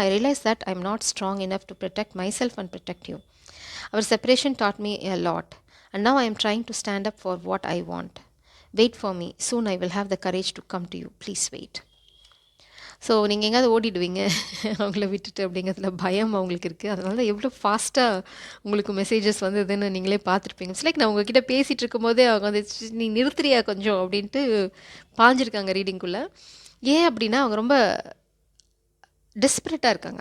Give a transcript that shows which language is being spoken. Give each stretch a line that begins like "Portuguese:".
English: I realise that I am not strong enough to protect myself and protect you. Our separation taught me a lot, and now I am trying to stand up for what I want. Wait for me. Soon I will have the courage to come to you. Please wait.
Tamil: So நீங்கள் எங்கேயாவது ஓடிடுவீங்க அவங்கள விட்டுட்டு அப்படிங்கிறதுல பயம் அவங்களுக்கு இருக்குது. அதனால தான் எவ்வளோ ஃபாஸ்ட்டாக உங்களுக்கு மெசேஜஸ் வந்ததுன்னு நீங்களே பார்த்துருப்பீங்க. இட்ஸ் லைக் நான் உங்ககிட்ட பேசிகிட்டு இருக்கும்போதே அவங்க வந்து நீ நிறுத்துறியா கொஞ்சம் அப்படின்ட்டு பாஞ்சிருக்காங்க ரீடிங்குள்ளே. ஏன் அப்படின்னா அவங்க ரொம்ப டெஸ்பரேட்டாக இருக்காங்க.